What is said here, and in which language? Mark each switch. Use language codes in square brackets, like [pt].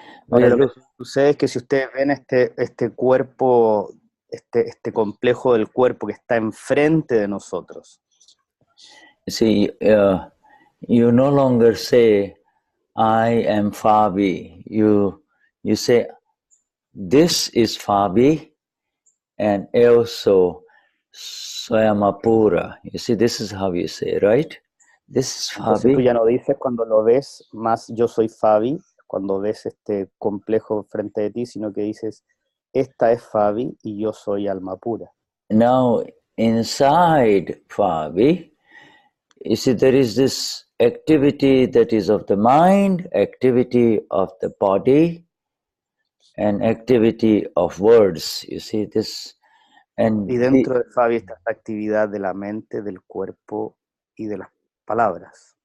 [es] Ahora, lo que sucede es que si ustedes ven este cuerpo, este complejo del cuerpo que está enfrente de nosotros. [en] You see, you no longer say, I am Fabi. You say, this is Fabi, and also Swayamapura. You see, this is how you say, right? This is Fabi. [es] Entonces tú ya no dices cuando lo ves más yo soy Fabi, cuando ves este complejo frente de ti, sino que dices, esta es Fabi y yo soy alma pura. [en] Now, inside Fabi, you see, there is this activity that is of the mind, activity of the body, and activity of words. You see this, and [es] y dentro de Fabi está la actividad de la mente, del cuerpo y de las palabras.